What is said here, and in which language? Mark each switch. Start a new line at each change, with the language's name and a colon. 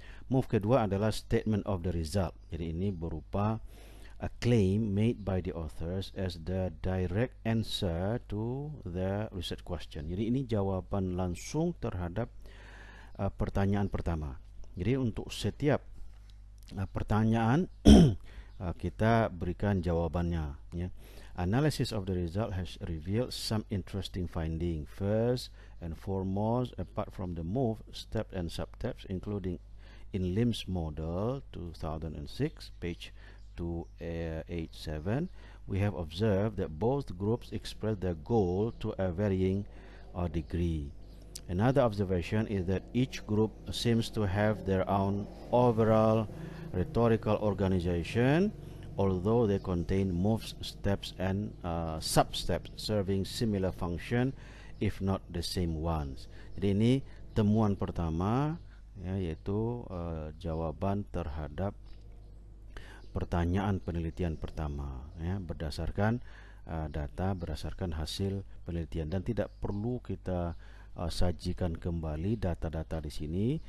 English: Move
Indonesian: kedua adalah
English: statement of the result.
Indonesian: Jadi ini berupa
English: a claim made by the authors as the direct answer to the research question.
Indonesian: Jadi ini jawaban langsung terhadap pertanyaan pertama. Jadi untuk setiap pertanyaan kita berikan jawabannya, ya.
English: Analysis of the result has revealed some interesting finding. First and foremost, apart from the move steps and substeps, including in Lim's model 2006, page 287, we have observed that both groups express their goal to a varying degree. Another observation is that each group seems to have their own overall rhetorical organization, although they contain moves, steps, and sub-steps serving similar function, if not the same ones.
Indonesian: Jadi ini temuan pertama, ya, yaitu jawaban terhadap pertanyaan penelitian pertama, ya, berdasarkan data, berdasarkan hasil penelitian, dan tidak perlu kita sajikan kembali data-data di sini.